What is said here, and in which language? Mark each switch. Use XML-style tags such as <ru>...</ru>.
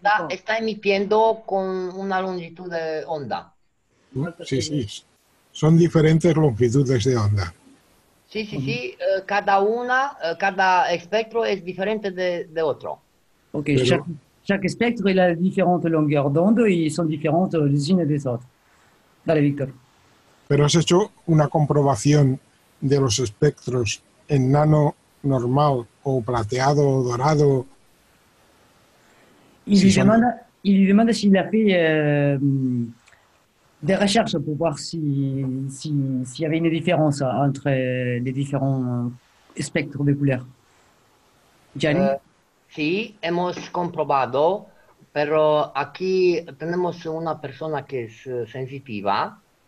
<es>Está emitiendo con una longitud de onda. Sí, sí. Son diferentes longitudes de onda. Sí, sí, sí. Cada espectro es diferente de otro. Ok, Pero-</es> <fr>chaque spectre il a différentes longueurs d'onde et ils sont différentes les unes des autres.</fr> <es>Dale, Victor. Pero has hecho una comprobación de los espectros en nano normal o plateado o dorado.</es> <fr>Il Si lui demande s'il a fait des recherches pour voir s'il y avait une différence entre les différents spectres de couleurs. Gianni?</fr> <es>Sí, hemos comprobado, pero aquí tenemos una persona que es sensitiva</es>